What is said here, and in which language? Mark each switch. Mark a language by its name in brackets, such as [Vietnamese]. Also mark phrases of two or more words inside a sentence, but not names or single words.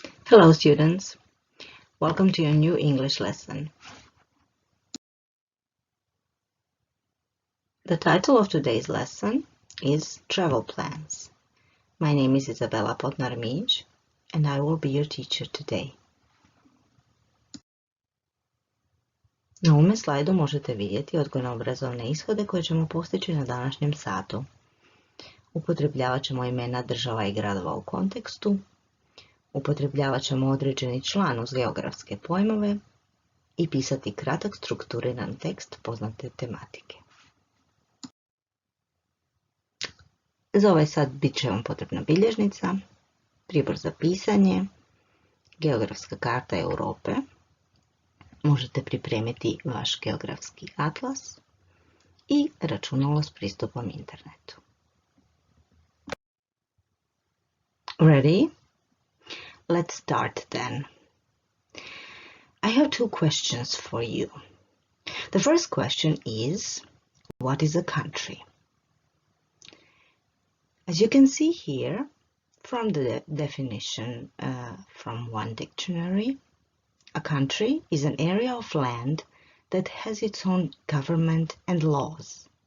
[English] Hello students, welcome to your new English lesson. The title of today's lesson is Travel Plans. My name is Izabela Potnar Mijić and I will be your teacher today. [Croatian] Na ovome slajdu možete vidjeti odgojno-obrazovne ishode koje ćemo postići na današnjem satu. Upotrebljavat ćemo imena država i gradova u kontekstu, upotrebljavat ćemo određeni član uz geografske pojmove i pisati kratak strukturiran tekst poznate tematike. Za ovaj sat bit će vam potrebna bilježnica, pribor za pisanje, geografska karta Europe, možete pripremiti vaš geografski atlas i računalo s pristupom internetu. [English] Ready? Let's start then. I have two questions for you. The first question is, what is a country? As you can see here, from the definition from one dictionary, a country is an area of land that has its own government and laws.